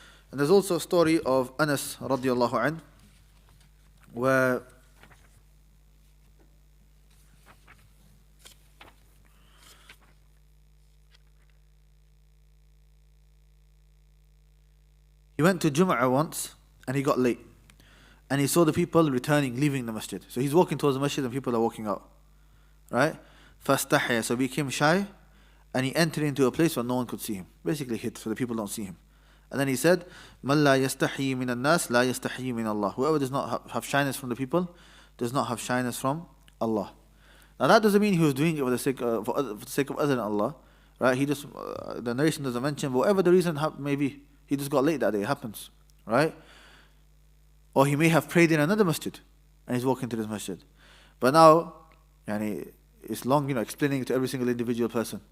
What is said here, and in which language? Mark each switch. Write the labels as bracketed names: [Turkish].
[English] And there's also a story of Anas radiallahu anhu, where he went to Jum'ah once, and he got late. And he saw the people returning, leaving the masjid. So he's walking towards the masjid and people are walking out. Right? فَاسْتَحْيَا, so he became shy, and he entered into a place where no one could see him. Basically hid, so the people don't see him. And then he said, [Arabic] مَنْ لَا يَسْتَحْيِي مِنَ النَّاسِ لَا يَسْتَحْيِي مِنَ اللَّهِ. [English] Whoever does not have shyness from the people, does not have shyness from Allah. Now that doesn't mean he was doing it for the sake of other than Allah. Right? He just, the narration doesn't mention, but whatever the reason may be, he just got late that day, it happens. Right? Or he may have prayed in another masjid and he's walking to this masjid. But now, it's long, explaining to every single individual person.